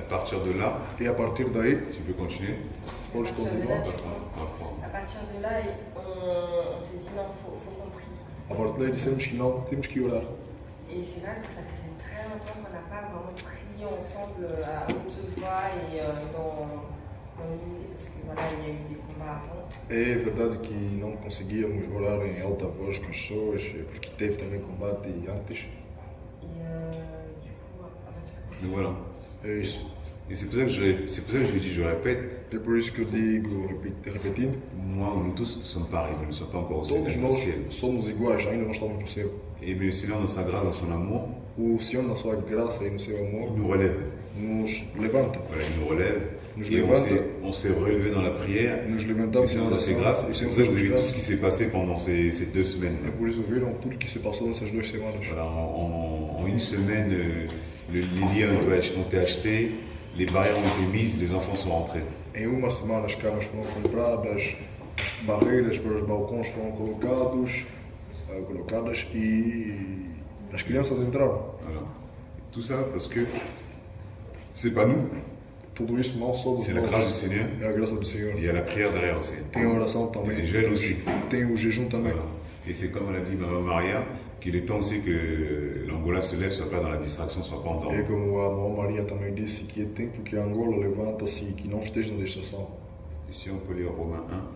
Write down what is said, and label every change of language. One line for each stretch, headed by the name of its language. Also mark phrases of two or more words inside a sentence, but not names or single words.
French: partir de là,
Portuguese: E a partir daí,
French: tu peux continuer.
Portuguese: podes continuar.
French: À partir de là, on s'est dit non, faut qu'on prie.
Portuguese: A partir daí dissemos que não, temos que orar.
French: Et c'est vrai que ça faisait très longtemps qu'on n'a pas vraiment prié ensemble à haute voix et dans l'unité, parce que voilà, il y a eu des combats avant.
Portuguese: É verdade que não conseguíamos orar em alta voz com as pessoas, porque teve também combate antes.
French: Et du coup, tu peux Donc voilà.
Portuguese: É isso.
French: Et c'est pour ça que je dis, je répète,
Portuguese: É por isso que eu digo, repetindo,
French: moi, nous tous ne sommes pas arrivés, nous ne sommes pas encore au
Portuguese: todos
French: ciel.
Portuguese: nós somos iguais, ainda não estamos no céu.
French: Et le Seigneur, dans sa grâce, dans son amour,
Portuguese: O Senhor, na sua graça e no seu amor,
French: il nous relève.
Portuguese: nos levanta.
French: Voilà, il nous relève. Nous Et
Portuguese: levanta.
French: on s'est relevé dans la prière.
Portuguese: Nos
French: Le
Portuguese: levantamos
French: Seigneur
Portuguese: na
French: nous a fait
Portuguese: oração
French: grâce.
Portuguese: e
French: Et c'est
Portuguese: temos
French: pour ça que vous
Portuguese: dado
French: avez vu tout ce
Portuguese: graça.
French: qui s'est passé pendant ces 2 semaines.
Portuguese: É por isso viram tudo que se passou nessas 2 semanas.
French: Voilà, en une semaine, les liens ont été achetés, les barrières ont été mises, les enfants sont rentrés.
Portuguese: Em uma semana as camas foram compradas, as barreiras para os balcões foram colocadas e as crianças entraram.
French: Voilà. Tout ça parce que c'est pas nous,
Portuguese: Tudo isso não só dos
French: c'est la grâce du Seigneur.
Portuguese: é a graça do Senhor.
French: Il y a la prière derrière aussi.
Portuguese: Tem a oração também.
French: Et le jeûne aussi.
Portuguese: Tem o jejum também.
French: Voilà. Et c'est comme l'a dit Maman Maria, qu'il est temps aussi que l'Angola se lève, soit pas dans la distraction, soit pas
Portuguese: É
French: endormi.
Portuguese: como a Mãe Maria também disse que é tempo que a Angola levanta-se e que não esteja na distração.
French: Ici, on peut lire Romains 1.